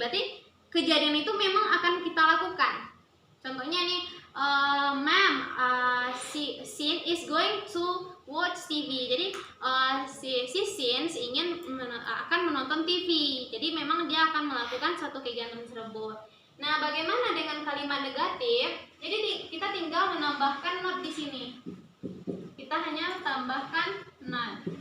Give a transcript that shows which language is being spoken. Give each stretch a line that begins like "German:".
Indonesian: Berarti kejadian itu memang akan kita lakukan. Contohnya nih,
English: ma'am, Sin is going to watch TV.
Indonesian: Jadi si Sin akan menonton TV. Jadi memang dia akan melakukan suatu kegiatan tersebut. Nah, bagaimana dengan kalimat negatif? Jadi kita tinggal menambahkan not di sini. Kita hanya tambahkan not.